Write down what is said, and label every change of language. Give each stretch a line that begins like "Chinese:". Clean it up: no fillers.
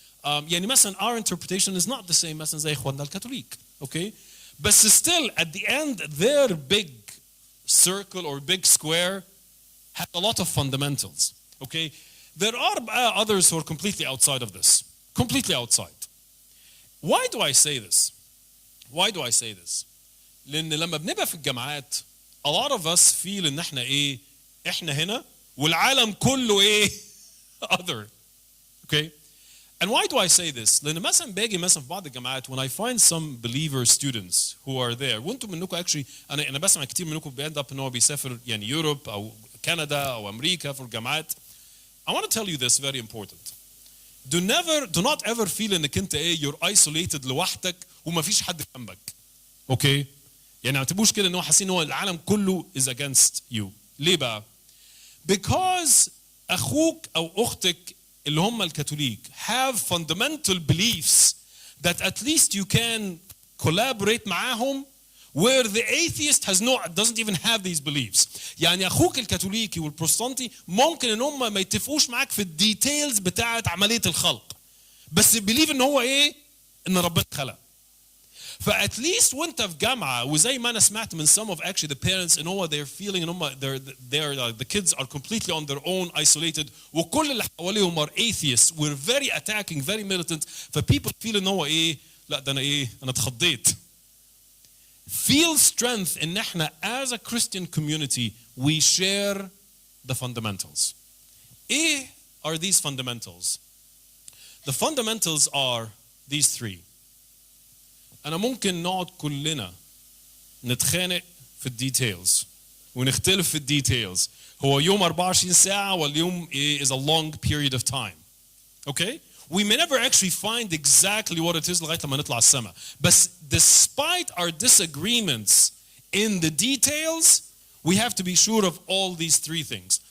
Arabic: يعني مثلا
English: our interpretation is not the same
Arabic: مثلا زي إخواننا الكاثوليك,
English: okay? But still, at the end, their big circle or big square has a lot of fundamentals, okay? There are others who are completely outside of this, completely outside. Why do I say this? Why do I say this?
Arabic: لأن لما بنبقى في الجامعات,
English: a lot of us feel
Arabic: إن إحنا هنا والعالم كله
English: other, okay? And why do I say this?
Arabic: لأن مثلا باجي مثلا في بعض الجامعات
English: when I find some believer students who are there,
Arabic: وانتم منكم actually أنا بسمع كتير منكم بيend up إن هو بيسافر يعني يوروب أو كندا أو أمريكا في الجامعات.
English: I want to tell you this, very important. Do not ever feel
Arabic: إنك أنت
English: you're isolated
Arabic: لوحدك وما فيش حد جنبك.
English: Okay?
Arabic: يعني ما تبقوش كده ان هو حاسين ان هو العالم كله
English: is against you.
Arabic: ليه بقى؟
English: because
Arabic: اخوك او اختك اللي هم الكاثوليك
English: have fundamental beliefs that at least you can collaborate
Arabic: معاهم
English: where the atheist has doesn't even have these beliefs.
Arabic: يعني اخوك الكاثوليكي والبروتستانتي ممكن ان هم ما يتفقوش معاك في الديتيلز بتاعه عمليه الخلق، بس believe ان هو ايه؟ ان ربنا خلق. فات ليست وانت في جامعه وزي ما انا سمعت من
English: some of actually the parents
Arabic: ان هو
English: they're feeling
Arabic: ان هم
English: the kids are completely on their own isolated
Arabic: وكل اللي حواليهم
English: are atheists we're very attacking very militant
Arabic: ف
English: people feel
Arabic: ان هو ايه؟ لا ده انا ايه؟ انا اتخضيت.
English: Feel strength
Arabic: ان احنا
English: as a Christian community we share the fundamentals.
Arabic: ايه
English: are these fundamentals? The fundamentals are these three.
Arabic: أنا ممكن نقعد كلنا نتخانق في الديتيلز ونختلف في الديتيلز. هو يوم 24 ساعة واليوم
English: is a long period of time. Okay? We may never actually find exactly what it is
Arabic: لغاية لما نطلع السما. بس
English: despite our disagreements in the details, we have to be sure of all these three things.